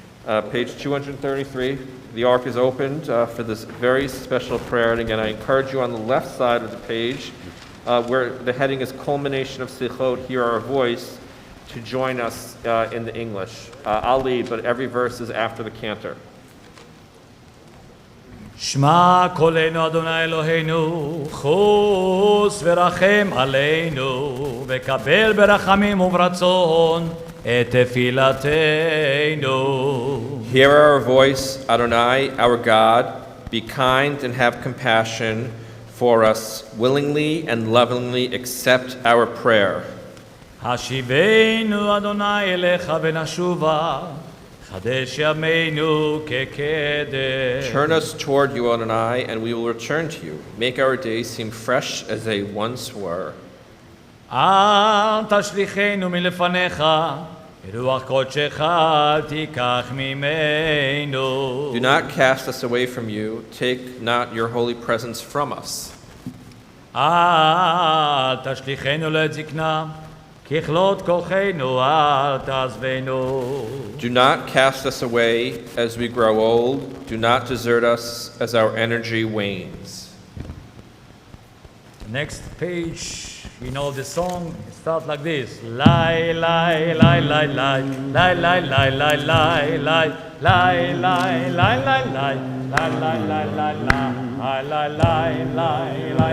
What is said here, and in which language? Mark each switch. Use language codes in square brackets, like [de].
[en] Page 233, the ark is opened for this very special prayer. And again, I encourage you on the left side of the page, where the heading is Culmination of Sichot, Hear Our Voice, to join us in the English. I'll lead, but every verse is after the cantor. [he] שמע קולנו אדוני אלוהינו, חוס ורחם עלינו, וקבל ברחמים וברצון את תפילתנו. [en] Hear our voice, Adonai, our God. Be kind and have compassion for us. Willingly and lovingly accept our prayer. [he] השיבנו אדוני אליך ונשובה, חדש ימינו כקדם. [en] Turn us toward you, Adonai, and we will return to you. Make our days seem fresh as they once were. [he] אל תשליכנו מלפניך, רוח קודשך אל תיקח ממנו. [en] Do not cast us away from you. Take not your holy presence from us. [he] אל תשליכנו לעת זקנה, ככלות כוחנו אל תעזבנו. [en] Do not cast us away as we grow old. Do not desert us as our energy wanes. Next page, you know the song, it starts like this. Lie, lie, lie, lie, lie, lie, lie, lie, lie, lie, lie, lie, lie, lie, lie, lie, lie, lie, lie, lie, lie, lie, lie, lie, lie, lie,